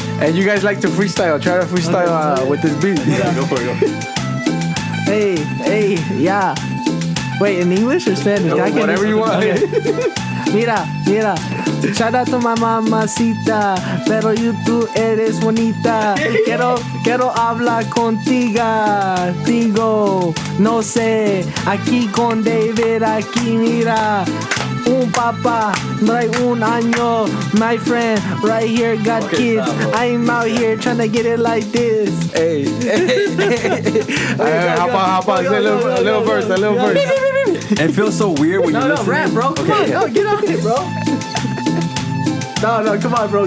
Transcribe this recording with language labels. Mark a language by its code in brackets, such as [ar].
[en] And you guys like to freestyle. Try to freestyle with this beat. Go for it. Hey, yeah. Wait, in English or Spanish? Whatever you want. [es] Mira. [en] Shout out to my mamacita, [es] pero tú eres bonita. Quiero hablar contigo. No sé, aquí con David, aquí mira. Un papá, like un año. [en] My friend, right here got kids. I'm out here trying to get it like this. Hey. Hop on. A little verse. It feels so weird when you listen. No, rap, bro. Come on, no, get on it, bro. No, come on, bro.